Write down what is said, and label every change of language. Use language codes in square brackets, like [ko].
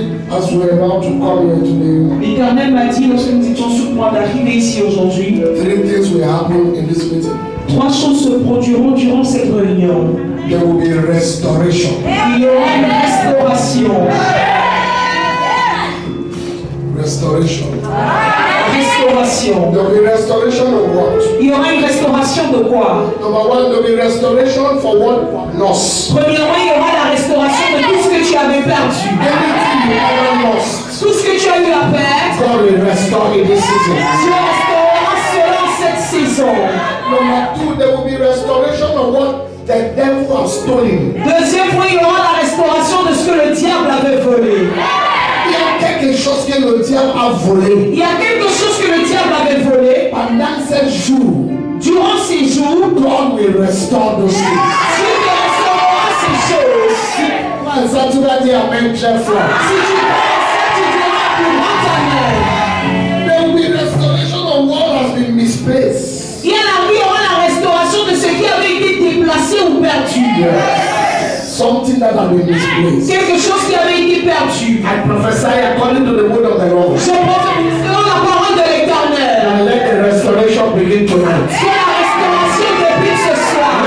[en] As we are about to come here today, [fr] l'Éternel m'a dit lorsque nous étions sur le point d'arriver ici aujourd'hui, [en] 3 things will happen in this meeting. [fr] 3 choses se produiront durant cette réunion. [en] There will be restoration. [fr] Il y aura une restauration. [en] Restoration. [fr] Restauration. [en] There will be restoration of what? [fr] Il y aura une restauration de quoi? [en] Number one, there will be restoration for what? Loss. [fr] Premièrement, il y aura la restauration de tout ce que tu avais perdu. [en] Anything you ever lost, [fr] Tout ce que tu as eu à perdre, [en] God will restore in this season. [fr] tu restaureras cela en cette saison. [en] Number two, there will be restoration of what the devil has stolen. [fr] Deuxième point, il y aura la restauration de ce que le diable avait volé. Il y a quelque chose que le diable a volé. Il y a quelque chose que le diable avait volé. Pendant 7 jours, Durant ces jours, [en] God will restore those things. [fr] Dieu te restaurera ces choses. Quand ça, tu vas dire Amen, très fort. Si tu penses ça, tu diras plus grand amen. [en] There will be restoration of what has been misplaced. [fr] Il y aura la restauration de ce qui avait été déplacé ou perdu. [en] Something that has been misplaced. [fr] Quelque chose qui avait été perdu. [en] I prophesy according to the word of the Lord. [fr] Je prophétise selon la parole de l'Éternel. [en] And let the restoration begin tonight. [fr] Que la restauration débute ce soir.